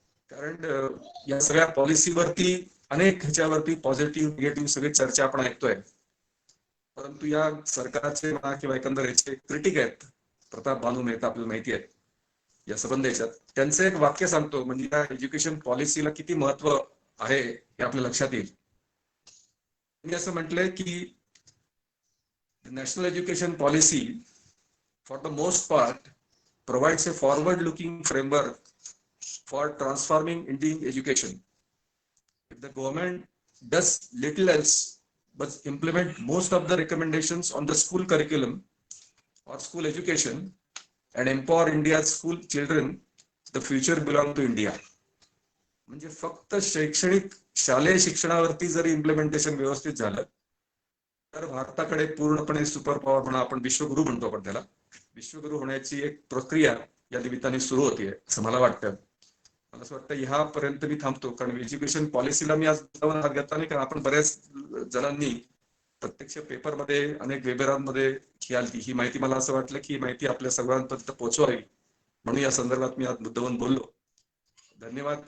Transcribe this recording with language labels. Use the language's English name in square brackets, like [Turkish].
[Marathi] कारण या सगळ्या पॉलिसीवरती अनेक ह्याच्यावरती पॉझिटिव्ह निगेटिव्ह सगळी चर्चा आपण ऐकतोय. परंतु या सरकारचे म्हणा किंवा एकंदर याचे क्रिटिक आहेत, प्रताप भानू मेहता आपल्याला माहिती आहेत या संबंध याच्यात. त्यांचं एक वाक्य सांगतो म्हणजे या एज्युकेशन पॉलिसीला किती महत्व आहे हे आपल्या लक्षात येईल. मी असं म्हटलंय की national education policy [English] for the most part provides a forward looking framework for transforming Indian education. If the government does little else but implement most of the recommendations on the school curriculum or school education and empower India's school children, the future belongs to India. [Marathi] म्हणजे फक्त शैक्षणिक शालेय शिक्षणावरती जर implementation व्यवस्थित झालं तर भारताकडे पूर्णपणे सुपर पॉवर म्हणा, आपण विश्वगुरू म्हणतो, आपण त्याला विश्वगुरू होण्याची एक प्रक्रिया या निमित्ताने सुरू होतीये असं मला वाटतं. मला असं वाटतं ह्यापर्यंत मी थांबतो. कारण एज्युकेशन पॉलिसीला मी आज हात घेतला नाही, कारण आपण बऱ्याच जणांनी प्रत्यक्ष पेपरमध्ये अनेक वेबिनारमध्ये ही माहिती मला असं वाटलं की ही माहिती आपल्या सर्वांपर्यंत पोहोचवावी म्हणून या संदर्भात मी आज मुद्दामून बोललो. धन्यवाद.